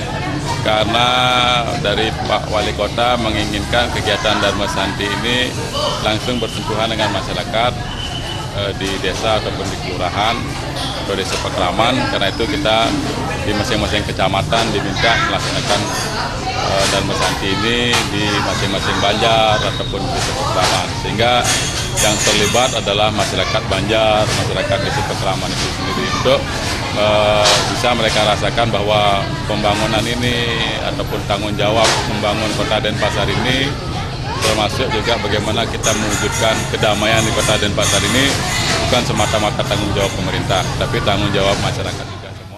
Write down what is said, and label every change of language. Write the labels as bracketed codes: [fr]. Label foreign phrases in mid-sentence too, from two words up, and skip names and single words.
[id] Karena dari Pak Wali Kota menginginkan kegiatan Dharma Santi ini langsung bersentuhan dengan masyarakat di desa ataupun di kelurahan atau desa Pekraman. Karena itu kita di masing-masing kecamatan diminta melaksanakan Dharma Santi ini di masing-masing banjar ataupun desa Pekraman. Sehingga yang terlibat adalah masyarakat banjar, masyarakat desa Pekraman itu sendiri untuk bisa mereka rasakan bahwa pembangunan ini ataupun tanggung jawab membangun Kota Denpasar ini, termasuk juga bagaimana kita mewujudkan kedamaian di Kota Denpasar ini bukan semata-mata tanggung jawab pemerintah, tapi tanggung jawab masyarakat juga semua.